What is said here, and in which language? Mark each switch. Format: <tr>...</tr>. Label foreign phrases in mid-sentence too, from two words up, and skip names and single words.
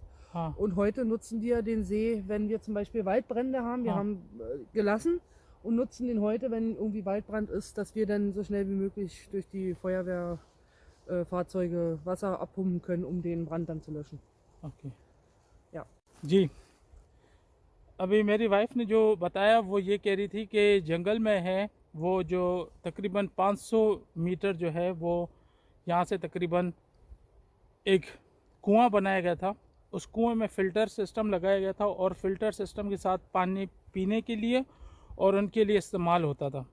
<de>Und heute nutzen wir den See, wenn wir zum Beispiel Waldbrände haben. Wir haben gelassen und nutzen den heute, wenn irgendwie Waldbrand ist, dass wir dann so schnell wie möglich durch die Feuerwehrfahrzeuge Wasser abpumpen können, um den Brand dann zu löschen. ओके Ja.</de> <hi>जी, अभी मेरी वाइफ ने जो बताया वो ये कह रही थी कि जंगल में है वो जो तकरीबन 500 मीटर जो है वो यहाँ से तकरीबन एक कुआं बनाया गया था। उस कुएं में</hi> <en>filter system</en> <hi>लगाया गया था और</hi> <en>filter system</en> <hi>के साथ पानी पीने के लिए और उनके लिए इस्तेमाल होता था।</hi>